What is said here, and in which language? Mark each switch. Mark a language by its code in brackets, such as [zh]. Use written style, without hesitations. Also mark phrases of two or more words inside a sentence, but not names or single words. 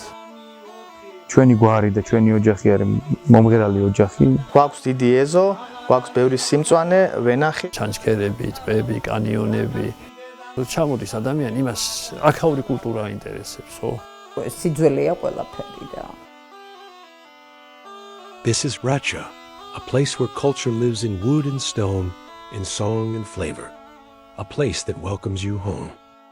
[ka] ჩვენი გვარი და ჩვენი ოჯახი არის მომღერალი ოჯახი. გვაქვს დიდი ეზო, გვაქვს ბევრი სიმწვანე, ვენახი. ჩანჩქერები, ტბები, კანიონები. ჩამოდის ადამიანი იმას აქაური კულტურა აინტერესებს, ხო? სიძველეა ყველაფერი და. [en] This is Racha, a place where culture lives in wood and stone, in song and flavor, a place that welcomes you home.